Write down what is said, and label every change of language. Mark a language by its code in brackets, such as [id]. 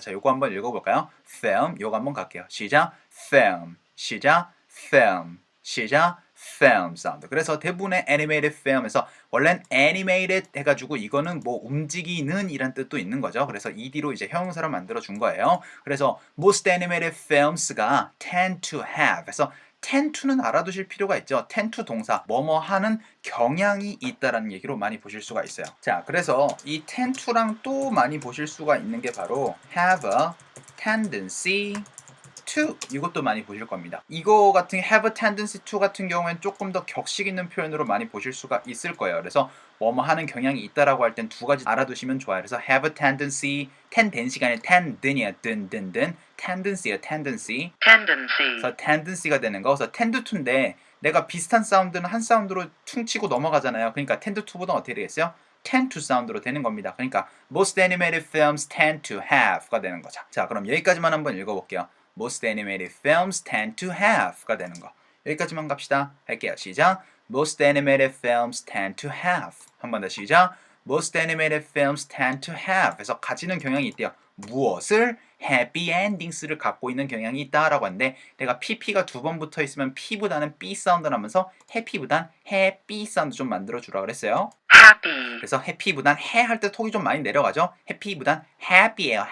[ko] 자, 요거 한번 읽어볼까요? film 요거 한번 갈게요. 시작. film 시작. film 시작. film 사운드. 그래서 대부분의 animated film에서 원래는 animated 해가지고 이거는 뭐 움직이는 이란 뜻도 있는 거죠. 그래서 ed로 이제 형용사를 만들어 준 거예요. 그래서 [en] most animated films [ko] 가 [en] tend to have [ko] 그래서 tend to는 알아두실 필요가 있죠. tend to 동사 뭐뭐 하는 경향이 있다라는 얘기로 많이 보실 수가 있어요. 자, 그래서 이 tend to랑 또 많이 보실 수가 있는 게 바로 [en] have a tendency to [ko] 이것도 많이 보실 겁니다. 이거 같은 [en] have a tendency to [ko] 같은 경우엔 조금 더 격식 있는 표현으로 많이 보실 수가 있을 거예요. 그래서 뭐뭐 하는 경향이 있다라고 할 땐 두 가지 알아두시면 좋아요. 그래서 [en] have a tendency, [ko] tendency가 아니라 tend이야, tendency야, tendency. 그래서 tendency가 되는 거. 그래서 tend to인데 내가 비슷한 사운드는 한 사운드로 퉁치고 넘어가잖아요. 그러니까 tend to보다 어떻게 되겠어요? tend to 사운드로 되는 겁니다. 그러니까 [en] most animated films tend to have [ko] 가 되는 거죠. 자, 그럼 여기까지만 한번 읽어볼게요. [en] Most animated films tend to have가 [ko] 되는 거. 여기까지만 갑시다. 할게요. 시작. [en] Most animated films tend to have. [ko] 한 번 더 시작. [en] Most animated films tend to have. [ko] 그래서 가지는 경향이 있대요. 무엇을? happy endings를 갖고 있는 경향이 있다라고 하는데 내가 pp가 두 번 붙어 있으면 p보다는 b 사운드 나면서 happy보단 happy 사운드 좀 만들어 주라 그랬어요. [en] Happy. [ko] 그래서 happy보단 해 할 때 턱이 좀 많이 내려가죠. happy보단 happy예요.